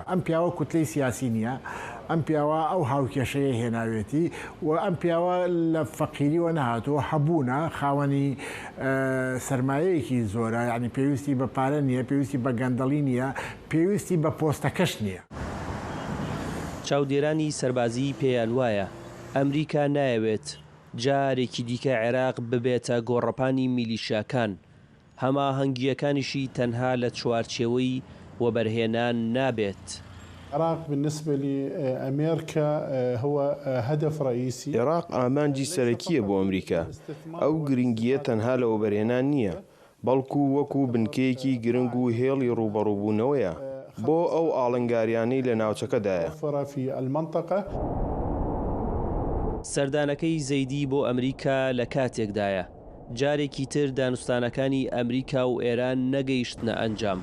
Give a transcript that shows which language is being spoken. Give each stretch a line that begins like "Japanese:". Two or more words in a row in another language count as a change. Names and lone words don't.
Central Kurdish: ئەم پیاوە کوتلەی سیاسی نییە، ئەم پیاوە ئەو هاوکێشەیە هێناوێتی و ئەم پیاوە لە فەقیریوە نەهاتووە هەبوونە خاوەنی سەرمایەیەکی زۆرە، یعنی پێویستی بە پارە نییە، پێویستی بە گەندەڵی نییە، پێویستی بە پۆستەکەش نییە. چاودێرانی سەربازی پێیان وایە ئەمریکا نایەوێت جارێکی دیکە عێراق ببێتە گۆڕەپانی میلیشیاکان. هەماهەنگیەکانیشی تەنها لە چوارچێوەی وەبەرهێنان نابێت.
Arabic: العراق بالنسبة لأمريكا هو هدف رئيسي.
Central Kurdish: عێراق ئامانجی سەرەکیە بۆ ئەمریکا. ئەو گرنگیە تەنها لە وەبەرهێنان نییە، بەڵکو وەکو بنکەیەکی گرنگ و هێڵی ڕوبەڕووبوونەوەیە بۆ ئەو ئاڵنگاریانەی لە ناوچەکەدایە. سەردانەکەی زەیدی بۆ ئەمریکا لە کاتێکدایە جارێکی تر دانوستانەکانی ئەمریکا و ئێران نەگەیشتنە ئەنجام.